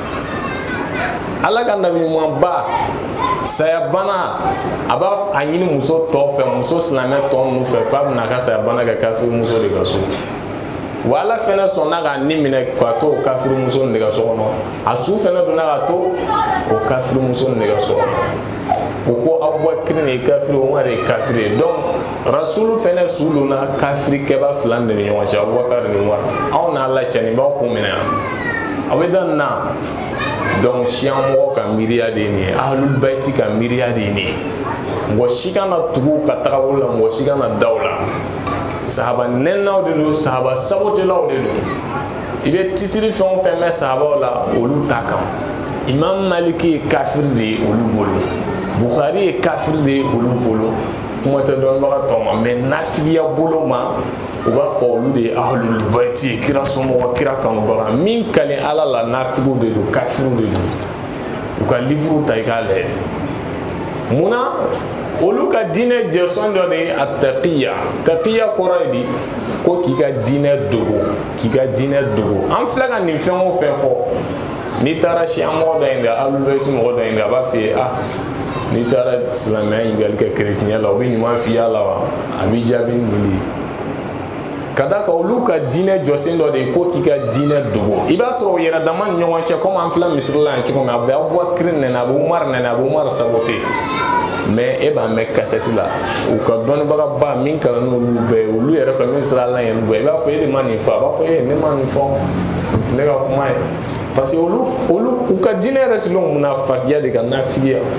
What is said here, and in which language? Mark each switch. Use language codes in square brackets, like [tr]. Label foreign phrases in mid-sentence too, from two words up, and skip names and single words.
[bm] Ala ka nabi ɲuman ba saya bana a b'a a ɲini muso tɔw fɛ muso silamɛ tɔw ninnu fɛ k'a bɛna ka saya bana kɛ kafiri muso de ka so wa Ala fɛnɛ sɔnna ka nin minɛ k'a to o kafiri muso de ka so kɔnɔ a su fɛnɛ donna k'a to o kafiri muso de ka so kɔnɔ o ko Abubakar de ye kafiri Umar de ye kafiri ye donc Rasulu fɛnɛ su donna kafiri kɛba fila de ni ɲɔgɔn cɛ Abubakar ni Umar aw n'a la cɛnibaw kun minɛ yan a bɛ da nin na donc Shia mɔgɔ ka miiriya de ye nin ye [ar] أهل البيت [bm] ka miiriya de ye nin ye mɔgɔ si kana tugu ka tagabolo la mɔgɔ si kana da o la sahaba nɛninaw de don sahaba sabotilaw de don i bɛ titiri fɛn o fɛn mɛn sahabaw la olu ta kan Imam Maliki ye kafiri de ye olu bolo Bukhari ye kafiri de ye olu bolo kuma tɛ dɔnnibaga tɔw ma mais nafigiya bolo ma u b'a fɔ olu de ye [ar] أهل البيت [bm] ye kira somɔgɔ kira kanubaga min ka di Ala la nafigiw de don kafiriw de don u ka livre ta i k'a lajɛ munna olu ka diinɛ jɛsɔn dɔ de ye a taqiya kɔrɔ ye di ko k'i ka diinɛ dogo an filɛ ka nin fɛn o fɛn fɔ n'i taara Shia mɔgɔ dɔ in de [ar] أهل البيت [bm] mɔgɔ dɔ in de a b'a f'i ye n'i taara silamɛya ɲininkali kɛ kerecɛnya la u bɛ ɲuman f'i la wa a b'i jaabi ni nin de ye ka d'a kan olu ka diinɛ jɔsen dɔ de ye ko k'i ka diinɛ dogo i b'a sɔrɔ yɛrɛ dama ni ɲɔgɔn cɛ komi an filɛ misiri la yan cogo min a bɛ Abubakar nɛnɛ a bɛ Umar nɛnɛ a bɛ Umar sabote mais e b'a mɛn kasɛti la u ka dɔnnibaga ba min kalan n'olu bɛɛ ye olu yɛrɛ fɛ min sera ala yɛrɛ bɛɛ i b'a fɔ e de ma nin fɔ a b'a fɔ ne ma nin fɔ ne ka kuma ye [fr] parce que [bm] olu u ka diinɛ yɛrɛ sigilen munafakiya de ka nafigiya